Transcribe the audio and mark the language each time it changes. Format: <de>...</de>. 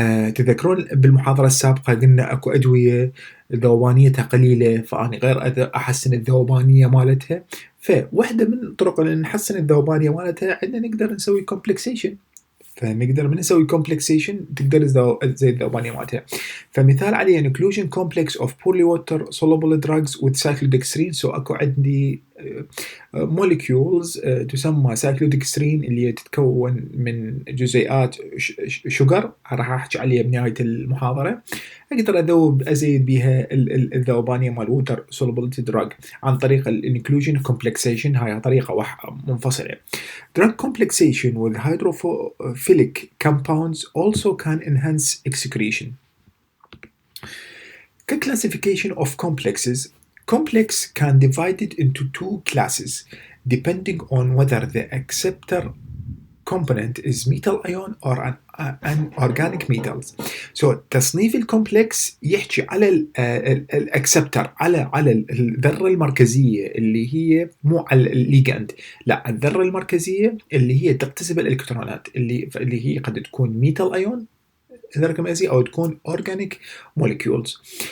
<ar>تذكرون بالمحاضرة السابقة قلنا اكو ادوية ذوبانيتها قليلة فاني غير احسن الذوبانية مالتها. فواحدة من الطرق اللي نحسن الذوبانية مالتها عندنا نقدر نسوي كومبلكسيشن. فنقدر من نسوي كومبلكسيشن تقدر تزيد الذوبانية مالتها. فمثال عليه</ar> <en>inclusion complex of poorly water soluble drugs with cyclodextrin.</en> <ar>سو اكو عندي molecules تسمى cyclodextrin اللي تتكون من جزيئات شجر راح احكي عليها بنهاية المحاضرة. اقدر ازيد بها الذوبانية مال</ar> <en>water solubility drug</en> <ar>عن طريق</ar> <en>inclusion complexation.</en> <ar>هاي طريقة منفصلة.</ar> <en>Drug complexation with hydrophilic compounds also can enhance excretion. Classification of complexes. Complex can be divided into two classes depending on whether the acceptor component is metal ion or an organic metals.</en> <ar>So تصنيف الكومبلكس يحكي على الاكسبتر على الذره المركزيه اللي هي مو على الليجند، لا الذره المركزيه اللي هي تقتسم الالكترونات اللي هي قد تكون ميتال ايون ذره مركزيه او تكون اورجانيك موليكيولز.</ar>